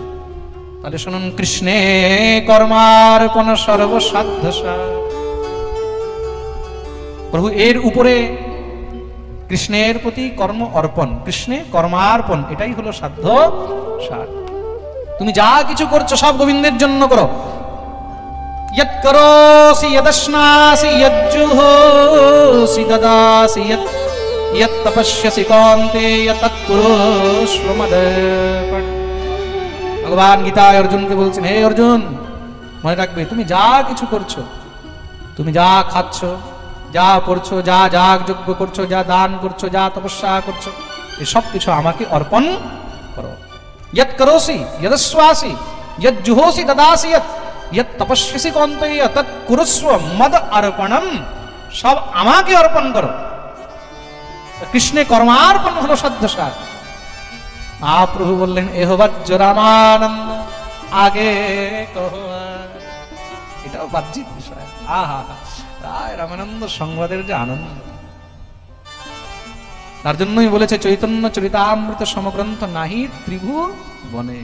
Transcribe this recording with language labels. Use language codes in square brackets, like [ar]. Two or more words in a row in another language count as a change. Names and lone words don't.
[bn] তাহলে শুনুন, কৃষ্ণে কর্মার্পণ সর্বসাধ্য সার। প্রভু এর উপরে কৃষ্ণের প্রতি কর্ম অর্পণ, কৃষ্ণে কর্মার্পণ, এটাই হলো সাধ্য সার। তুমি যা কিছু করছো সব গোবিন্দের জন্য করো। [sa] यत् करोसि यदश्नासि यज्जुहोसि ददासि यत् तपस्यसि कौन्तेय तत् कुरुष्व मदर्पण। [bn] ভগবান গীতায় অর্জুনকে বলছেন, হে অর্জুন, মনে রাখবে তুমি যা কিছু করছো, তুমি যা খাচ্ছ, যা পড়ছো, যা যাগ যজ্ঞ করছো, যা দান করছো, যা তপস্যা করছো, এসব কিছু আমাকে অর্পণ করো। [sa] यत् करोसि यदश्वासि यज्जुहोसि ददासि यत् तपस्यसि कौन्तेय तत् कुरुष्व मद अर्पणम। [bn] সব আমাকে অর্পণ করো। কৃষ্ণে কর্মার্পণ হলো সাধ্যসার। মহাপ্রভু বললেন, এহ বাহ্য রামানন্দ আগে কহ। এটাও বাহ্যিক বিষয়। আহা, রায় রামানন্দ সংবাদের যে আনন্দ, তার জন্যই বলেছে চৈতন্য চরিতামৃত সমগ্রন্থ নাহি ত্রিভুবনে।